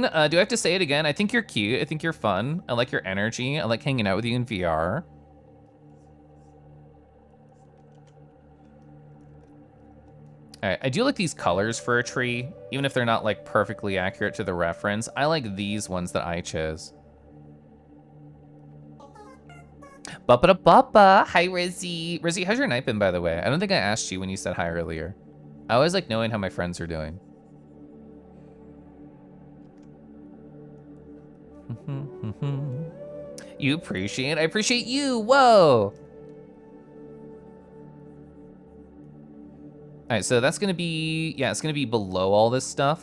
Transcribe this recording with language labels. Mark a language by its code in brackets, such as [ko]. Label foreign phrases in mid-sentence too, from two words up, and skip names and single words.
[en] Do I have to say it again? I think you're cute. I think you're fun. I like your energy. I like hanging out with you in VR. All right, I do like these colors for a tree, even if they're not like perfectly accurate to the reference. I like these ones that I chose. Buppa. Hi, Rizzy. Rizzy, how's your night been, by the way? I don't think I asked you when you said hi earlier. I always like knowing how my friends are doing. You appreciate? I appreciate you. Whoa. All right, so that's gonna be, yeah, it's gonna be below all this stuff.